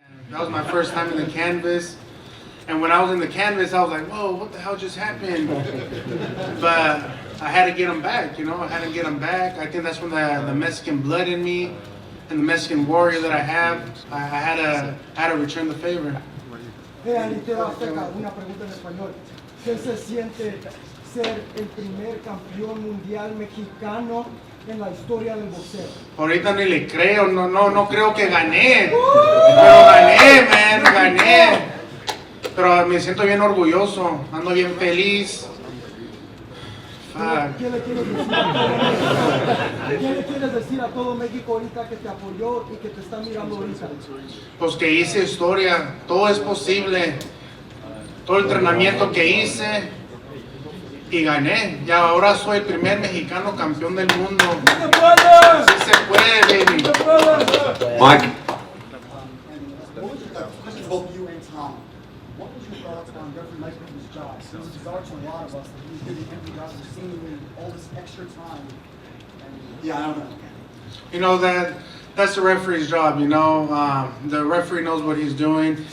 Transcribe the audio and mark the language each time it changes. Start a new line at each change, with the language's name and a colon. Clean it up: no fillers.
English: That was my first time in the canvas. And when I was in the canvas, I was like, whoa, what the hell just happened? But I had to get him back, you know? I had to get him back. I think that's when the Mexican blood in me and the Mexican warrior that I have, I had to return the favor.
Spanish: Hey, Andy, te va a hacer una pregunta en español. ¿Qué se siente ser el primer campeón mundial mexicano en la historia del boxeo? Ahorita ni le creo, no creo que gané. Pero gané, man, gané. Pero me siento bien orgulloso, ando bien feliz. ¿Qué le quieres decir a todo México ahorita que te apoyó y que te está mirando ahorita? Pues que hice historia, todo es posible. Todo el entrenamiento que hice y gané. Y ahora soy el primer mexicano campeón del mundo. Sí se puede, baby.
English: Mike. Both you and Tom, what was your thoughts on Reverend Michael's job? It's bizarre to a lot of us that he's doing every job for seemingly all this extra time. And yeah, I don't know. You know that's the referee's job. You know, the referee knows what he's doing.